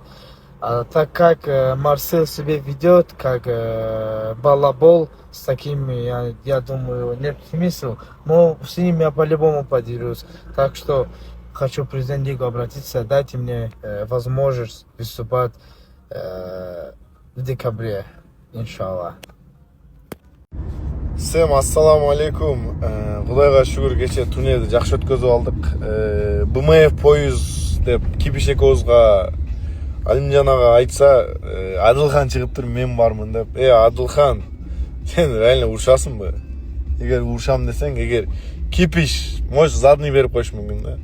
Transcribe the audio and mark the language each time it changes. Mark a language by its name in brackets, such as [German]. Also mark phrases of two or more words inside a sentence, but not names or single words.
[Russian] Так как Марсель себя ведет, как балабол, с такими, я думаю, нет смысла. Но с ним я по-любому подерюсь. Так что хочу к президенту обратиться, дайте мне возможность выступать в декабре, иншаллах. Всем [Arabic] السلام عليكم. [Kazakh] Құдайға шүгір кеше турнирді жақсы өткізіп алдық. БМФ пойыз деп Кипиш екеуімізға Алимжан аға айтса, Адилхан шығып тұр, мен бармын деп. Адилхан, сен реально ұршасың ба? Егер ұршам десең, егер Кипиш, [Russian] может задний [Kazakh] беріп қойшы мүмкін да.